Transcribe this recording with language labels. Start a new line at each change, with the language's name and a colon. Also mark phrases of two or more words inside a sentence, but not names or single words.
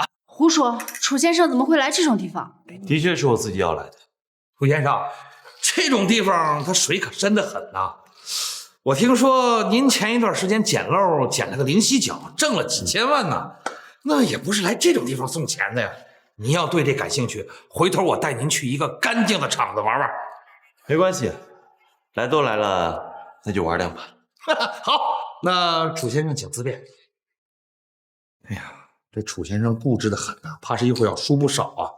Chinese: 胡说，楚先生怎么会来这种地方？的确是我自己要来的。楚先生，这种地方它水可深得很呐。我听说您前一段时间捡漏捡了个灵犀角，挣了几千万呢，那也不是来这种地方送钱的呀。您要对这感興趣，回頭我帶您去一個乾淨的場子玩玩。沒關係，來都來了，那就玩兩把。好，那楚先生請自便。哎呀，這楚先生固執得很呐，怕是一會要輸不少啊。